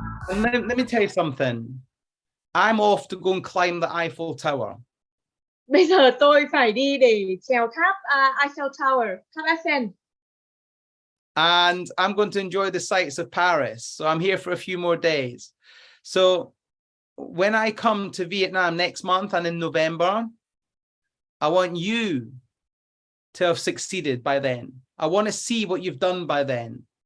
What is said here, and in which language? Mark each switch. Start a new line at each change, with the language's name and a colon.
English: And let me tell you something. I'm off to go and climb the Eiffel Tower.
Vietnamese: Bây giờ tôi phải đi để trèo tháp Eiffel Tower, tháp Eiffel.
English: And I'm going to enjoy the sights of Paris. So I'm here for a few more days. So when I come to Vietnam next month and in November, I want you to have succeeded by then. I want to see what you've done by then.